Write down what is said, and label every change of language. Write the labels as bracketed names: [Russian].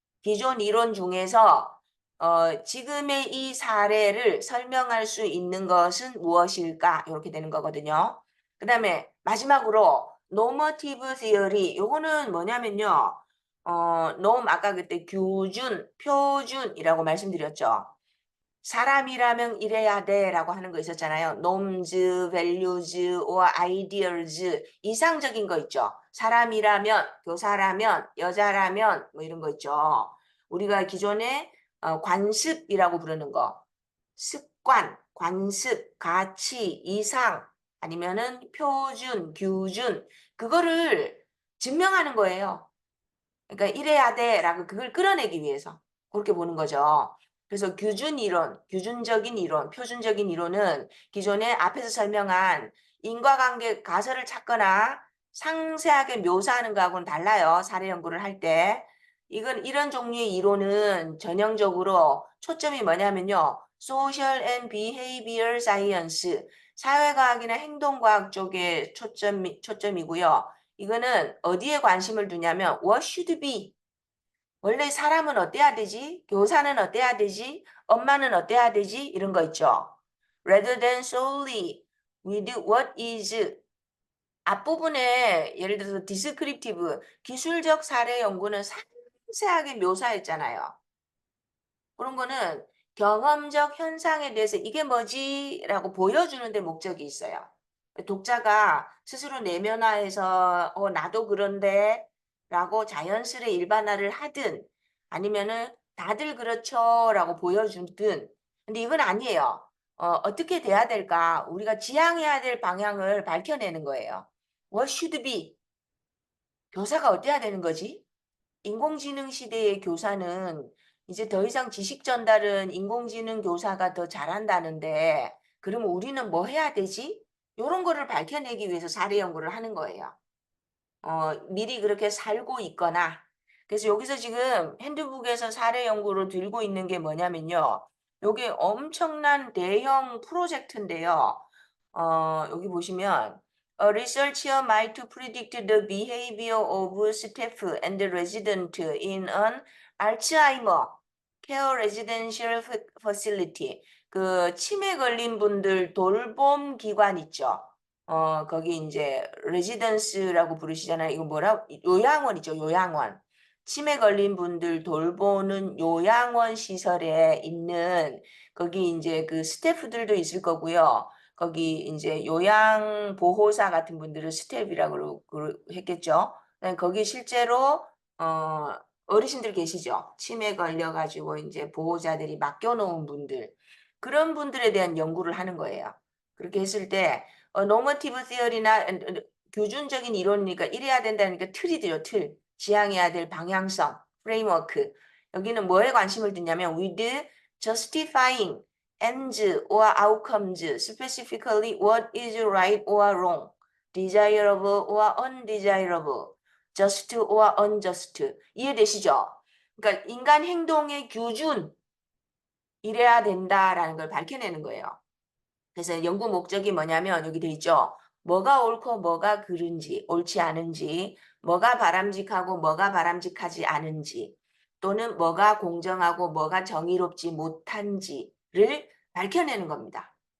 [Korean] 기존 이론 중에서 지금의 이 사례를 설명할 수 있는 것은 무엇일까? 이렇게 되는 거거든요. 그다음에 마지막으로 normative theory 요거는 뭐냐면요. 아까 그때 규준, 표준이라고 말씀드렸죠. 사람이라면 이래야 돼라고 하는 거 있었잖아요. [English] norms, values, or ideals [Korean] 이상적인 거 있죠. 사람이라면, 교사라면, 여자라면 뭐 이런 거 있죠. 우리가 기존에 관습이라고 부르는 거, 습관, 관습, 가치, 이상 아니면은 표준, 규준 그거를 증명하는 거예요. 그러니까 이래야 돼라고 그걸 끌어내기 위해서 그렇게 보는 거죠. 그래서 규준 이론, 규준적인 이론, 표준적인 이론은 기존에 앞에서 설명한 인과관계 가설을 찾거나 상세하게 묘사하는 거하고는 달라요. 사례 연구를 할 때. 이런 종류의 이론은 전형적으로 초점이 뭐냐면요. [English] Social and Behavior Science, [Korean] 사회과학이나 행동과학 쪽에 초점이고요. 이거는 어디에 관심을 두냐면 [English] what should be. [Korean] 원래 사람은 어때야 되지? 교사는 어때야 되지? 엄마는 어때야 되지? 이런 거 있죠. [English] rather than solely with what is. [Korean] 앞부분에 예를 들어서 descriptive, 기술적 사례 연구는 상세하게 묘사했잖아요. 그런 거는 경험적 현상에 대해서 "이게 뭐지?" 라고 보여주는 데 목적이 있어요. 독자가 스스로 내면화해서 나도 그런데." 라고 자연스레 일반화를 하든 아니면은 "다들 그렇죠." 라고 보여주든 근데 이건 아니에요. 어떻게 돼야 될까? 우리가 지향해야 될 방향을 밝혀내는 거예요. [English] What should be? [Korean] 교사가 어때야 되는 거지? 인공지능 시대의 교사는 이제 더 이상 지식 전달은 인공지능 교사가 더 잘한다는데 그러면 우리는 뭐 해야 되지? 요런 거를 밝혀내기 위해서 사례 연구를 하는 거예요. 미리 그렇게 살고 있거나 그래서 여기서 지금 핸드북에서 사례 연구로 들고 있는 게 뭐냐면요. 요게 엄청난 대형 프로젝트인데요. 여기 보시면 [English] A researcher might predict the behavior of staff and resident in an Alzheimer care residential facility. [Korean] 그 치매 걸린 분들 돌봄 기관 있죠. 거기 인제 레지던스라고 부르시잖아요. 이거 요양원이죠, 요양원. 치매 걸린 분들 돌보는 요양원 시설에 있는 거기 인제 그 스태프들도 있을 거고요. 거기 인제 요양 보호사 같은 분들을 스태프라고 했겠죠. 그다음에 거기 실제로 어 어르신들 계시죠. 치매 걸려 가지고 인제 보호자들이 맡겨 놓은 분들. 그런 분들에 대한 연구를 하는 거예요. 그렇게 했을 때 normative theory나 교준적인 이론이니까 이래야 된다니까 틀이죠, 틀. 지향해야 될 방향성, 프레임워크. 여기는 뭐에 관심을 두냐면 [English] with justifying ends or outcomes, specifically what is right or wrong, desirable or undesirable, just or unjust. [Korean] 이해되시죠? 그러니까 인간 행동의 교준, 이래야 된다라는 걸 밝혀내는 거예요. 그래서 연구 목적이 뭐냐면 여기 돼 있죠. 뭐가 옳고 뭐가 그른지, 옳지 않은지, 뭐가 바람직하고 뭐가 바람직하지 않은지, 또는 뭐가 공정하고 뭐가 정의롭지 못한지를 밝혀내는 겁니다.